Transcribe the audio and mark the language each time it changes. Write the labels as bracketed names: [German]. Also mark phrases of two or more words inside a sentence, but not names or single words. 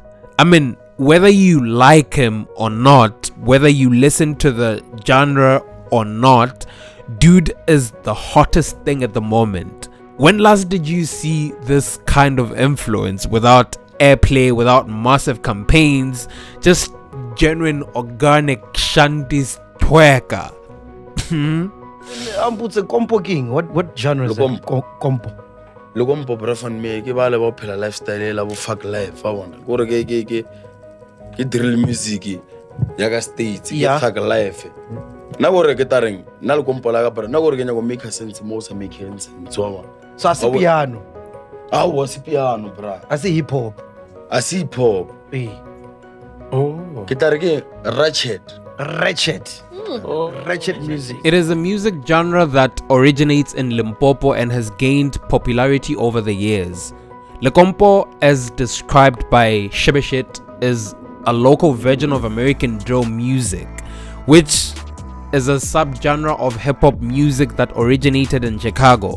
[English] I mean, whether you like him or not, whether you listen to the genre or not, dude is the hottest thing at the moment. When last did you see this kind of influence without airplay, without massive campaigns, just genuine organic shanties twerker? It's a compo king. What genre is that? Compo. [Northern Sotho] Lekompo brafan me ke ba le ba phela lifestyle la bo [English] fuck life [Northern Sotho] fa bona. Gore ke [English] drill music [Northern Sotho] ya States ke [English] fuck life. [Northern Sotho] Na gore ke tareng na Lekompo la ka para na gore ke nyako [English] make sense [Northern Sotho] mo sa [English] make sense. So as piano. Was piano, bra. I say hip hop. [Northern Sotho] a se hip-hop. [English] Oh. [Northern Sotho] Ke tla re ke ratchet. [English] Ratchet music. It is a music genre that originates in Limpopo and has gained popularity over the years. Lekompo, as described by Shebeshxt, is a local version of American drill music, which is a subgenre of hip-hop music that originated in Chicago.